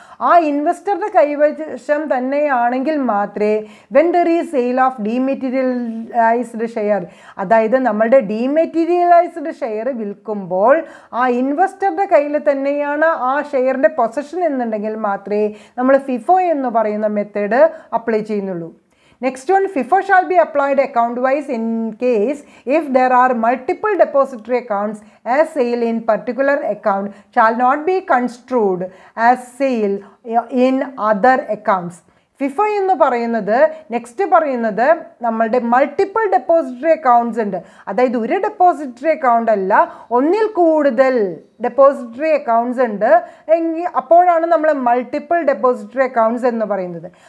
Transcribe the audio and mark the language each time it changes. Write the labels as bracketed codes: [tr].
[ml] ആ ഇൻവെസ്റ്ററുടെ കൈവശം തന്നെയാണെങ്കിൽ മാത്രമേ [en] when there is sale of dematerialised share, [ml] അതായത് നമ്മളുടെ ഡീമെറ്റീരിയലൈസ്ഡ് ഷെയർ വിൽക്കുമ്പോൾ ആ ഇൻവെസ്റ്ററുടെ കയ്യിൽ തന്നെയാണ് ആ ഷെയറിൻ്റെ പൊസഷൻ എന്നുണ്ടെങ്കിൽ മാത്രമേ നമ്മൾ FIFO എന്ന് പറയുന്ന മെത്തേഡ് അപ്ലൈ ചെയ്യുന്നുള്ളൂ. [en] Next one, FIFO shall be applied account wise in case if there are multiple depository accounts, as sale in particular account shall not be construed as sale in other accounts. [ml] FIFO എന്ന് പറയുന്നത് next പറയുന്നത് നമ്മളുടെ multiple depository accounts ഉണ്ട്. അതായത് ഒരു depository account അല്ല, ഒന്നിൽ കൂടുതൽ ഡെപ്പോസിറ്ററി അക്കൗണ്ട്സ് ഉണ്ട് എങ്കിൽ അപ്പോഴാണ് നമ്മൾ മൾട്ടിപ്പിൾ ഡെപ്പോസിറ്ററി അക്കൗണ്ട്സ് എന്ന് പറയുന്നത്.